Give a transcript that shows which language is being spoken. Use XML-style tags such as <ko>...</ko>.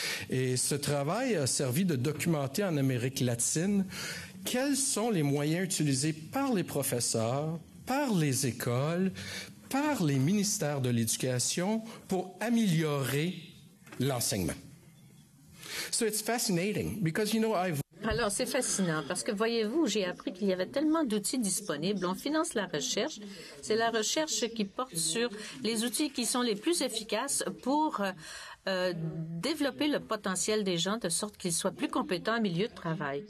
<fr>Et ce travail a servi de documenter en Amérique latine quels sont les moyens utilisés par les professeurs, par les écoles, par les ministères de l'Éducation pour améliorer l'enseignement.</fr> <en>So it's fascinating because,</en> <fr>Alors, c'est fascinant parce que, voyez-vous, j'ai appris qu'il y avait tellement d'outils disponibles. On finance la recherche. C'est la recherche qui porte sur les outils qui sont les plus efficaces pour développer le potentiel des gens de sorte qu'ils soient plus compétents en milieu de travail.</fr>